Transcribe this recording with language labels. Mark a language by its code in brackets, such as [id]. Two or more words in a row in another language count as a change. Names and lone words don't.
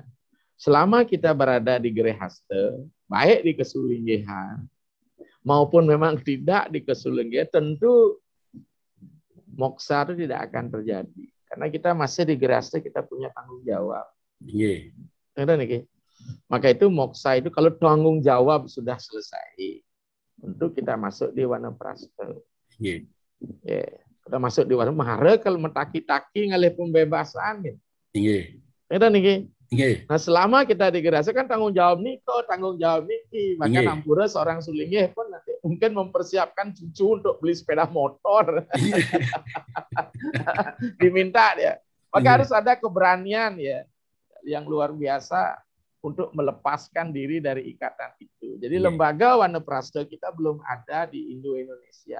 [id] Selama kita berada di Gerehaste, baik di Kesulinggihan maupun memang tidak di Kesulinggihan, tentu moksa itu tidak akan terjadi. Karena kita masih di Gerehaste, kita punya tanggung jawab. Maka itu moksa itu kalau tanggung jawab sudah selesai, untuk kita masuk di Wanaprasta. Kita masuk di Wanaprasta, mahara kalau [ban] metaki-taki ngalih [id] pembebasan. Nah, selama kita di Gerehaste kan tanggung jawab niki. Maka Ampura seorang Sulingih pun nanti mungkin mempersiapkan cucu untuk beli sepeda motor. Diminta dia. Maka harus ada keberanian ya yang luar biasa untuk melepaskan diri dari ikatan itu. Jadi lembaga Wanaprasta kita belum ada di Indo-Indonesia.